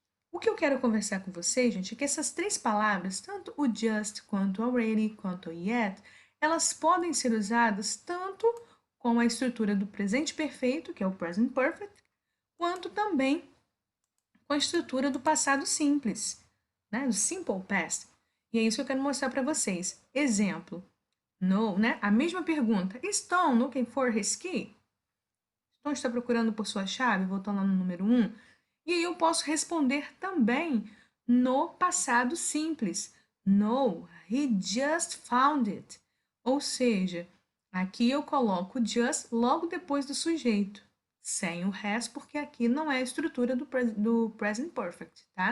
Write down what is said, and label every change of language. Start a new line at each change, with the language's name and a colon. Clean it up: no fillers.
Portuguese: O que eu quero conversar com vocês, gente, é que essas três palavras, tanto o just, quanto o already, quanto o yet, elas podem ser usadas tanto com a estrutura do presente perfeito, que é o present perfect, quanto também com a estrutura do passado simples, né? Do simple past. E é isso que eu quero mostrar para vocês. Exemplo, no, né? A mesma pergunta.
English: Is Tom looking for his key?
Portuguese: Tom está procurando por sua chave, voltando lá no número 1. E aí eu posso responder também no passado simples.
English: No, he just found it.
Portuguese: Ou seja, aqui eu coloco just logo depois do sujeito, sem o has, porque aqui não é a estrutura do present perfect, tá?